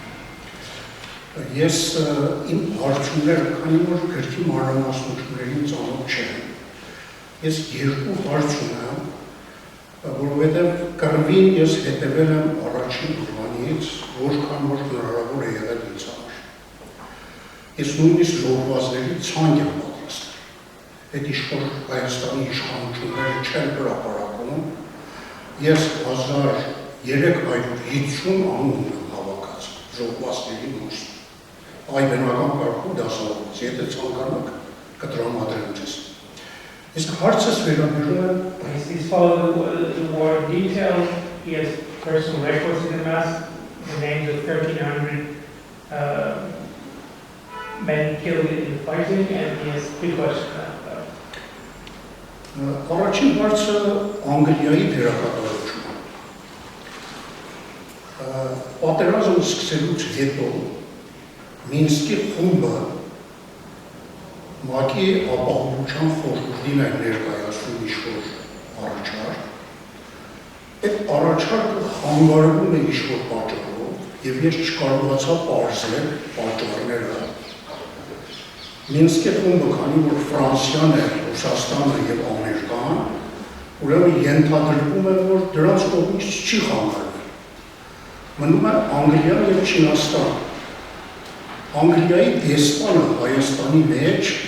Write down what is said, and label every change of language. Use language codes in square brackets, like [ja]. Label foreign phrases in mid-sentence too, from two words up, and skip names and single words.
[hy] Ես իմ հարցումները, քանի որ գրքի մանրամասնություններին ծանոթ չեմ, ես 2 հարց ունեմ, որովհետև կռվին ես հետևել եմ առաջին ուրվանից, որքան որ հնարավոր է եղել ինձ համար։ Ես նույնիսկ զոհվածների ցանկ եմ պատրաստել։ Այդ իշխող Հայաստանի իշխանությունները չեն հրապարակում, ես 1350 անուն եմ հավաքած զոհվածների մասին։ Այ բնական կարգու դասավորված, եթե ցանկանաք կտրամադրեմ ձեզ։ Իսկ հարցս վերաբերում է [en] He's followed the war in detail. He has personal records in the mass, the names of 1,300 men killed in the fighting, and he has 2 questions about that. [hy] Առաջին հարցը Անգլիայի դերակատարությունը։ Պատերազմը սկսելուց հետո Մինսկի խումբը ՄԱԿ-ի ապահովության խորհրդին է ներկայացնում ինչ-որ առաջարկ, այդ առաջարկը խանգարվում է ինչ-որ պատճառով եւ ես չկարողացա պարզել պատճառները։ Մինսկի խումբը, քանի որ Ֆրանսիան է, Ռուսաստանը եւ Ամերիկան, ուրեմն ենթադրվում է, որ դրանց կողմից չի խանգարվել։ Մնում է Անգլիան եւ Չինաստանը։ Անգլիայի դեսպանը Հայաստանի մեջ